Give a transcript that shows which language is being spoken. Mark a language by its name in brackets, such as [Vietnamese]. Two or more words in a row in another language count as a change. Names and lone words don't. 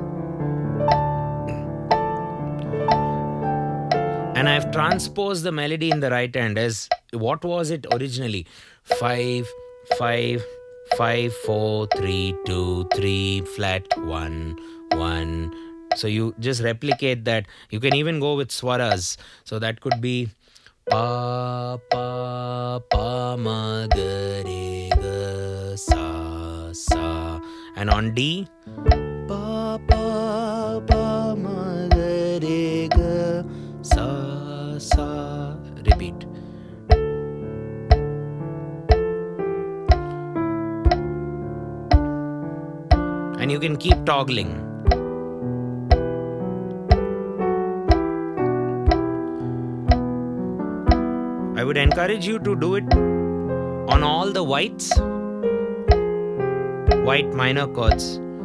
[English] And I've transposed the melody in the right hand as what was it originally? 5, 5, 5, 4, 3, 2, 3, flat 1, 1. So you just replicate that. You can even go with Swaras. So that could be pa pa pa ma ga re ga sa sa, and on D pa pa pa ma ga re ga sa sa. Repeat. And you can keep toggling. I would encourage you to do it on all the white minor chords.